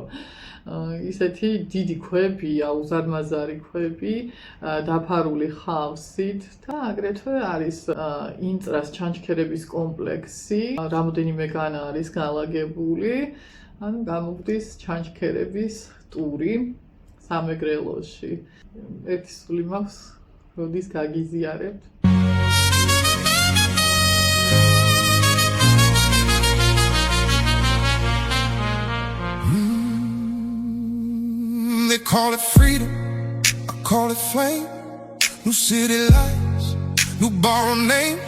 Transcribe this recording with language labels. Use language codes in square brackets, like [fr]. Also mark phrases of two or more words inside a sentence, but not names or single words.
[ka] ისეთი დიდი ქვებია, უზარმაზარი ქვები, დაფარული ხავსით და აგრეთვე არის ინწრას ჩანჩქერების კომპლექსი, რამოდენიმე განა არის განლაგებული, ანუ გამოგვდის ჩანჩქერების ტური სამეგრელოში. ერთი სული მაქვს, როდის გაგიზიარებთ. [en] They call it freedom, I call it flame. New city lights, new borrowed names.